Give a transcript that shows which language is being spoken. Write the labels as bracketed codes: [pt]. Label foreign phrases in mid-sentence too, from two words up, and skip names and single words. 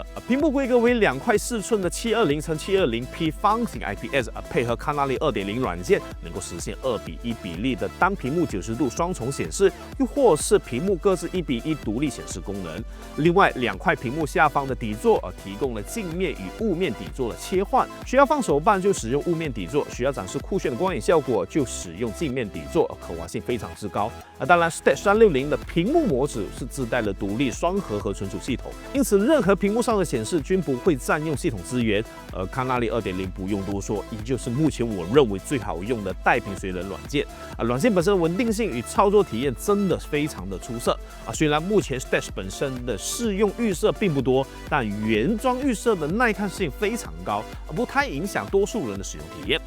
[zh] 屏幕規格為2塊4寸的720×720P 方形 IPS， 配合康纳利 2.0 軟件，能夠實現2:1比例的單屏幕90度雙重顯示，又或是屏幕各自1:1獨立顯示功能。另外，2塊屏幕下方的底座提供了鏡面與霧面底座的切換，需要放手辦就使用霧面底座，需要展示酷炫的光影效果就使用鏡面底座，可玩性非常之高。当然 ，Stage 360的屏幕模组是自帶了獨立双核和存儲系統，因此任何屏幕上的显示均不会占用系統資源。而康纳利 2.0 不用多說，依舊是目前我認為最好用的帶屏水冷軟件。軟件本身的穩定性與操作體驗真的非常的出色。雖然目前 Stage 本身的試用預設並不多，但原裝預設的耐看性非常高，不太影響多數人的使用體驗。